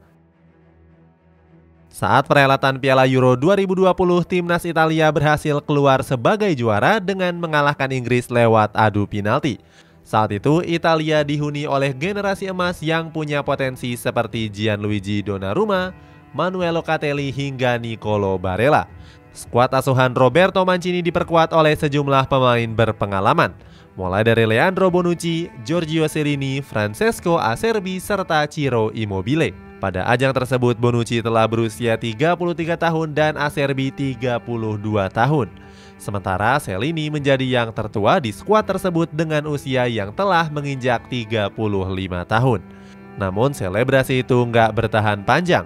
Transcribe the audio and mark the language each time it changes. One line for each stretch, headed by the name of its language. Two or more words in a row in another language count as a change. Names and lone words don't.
Indonesian: Saat perhelatan Piala Euro 2020, timnas Italia berhasil keluar sebagai juara dengan mengalahkan Inggris lewat adu penalti. Saat itu, Italia dihuni oleh generasi emas yang punya potensi seperti Gianluigi Donnarumma, Manuel Locatelli hingga Nicolo Barella. Skuad asuhan Roberto Mancini diperkuat oleh sejumlah pemain berpengalaman, mulai dari Leandro Bonucci, Giorgio Chiellini, Francesco Acerbi, serta Ciro Immobile. Pada ajang tersebut, Bonucci telah berusia 33 tahun dan Acerbi 32 tahun. Sementara Chiellini menjadi yang tertua di skuad tersebut dengan usia yang telah menginjak 35 tahun. Namun selebrasi itu nggak bertahan panjang.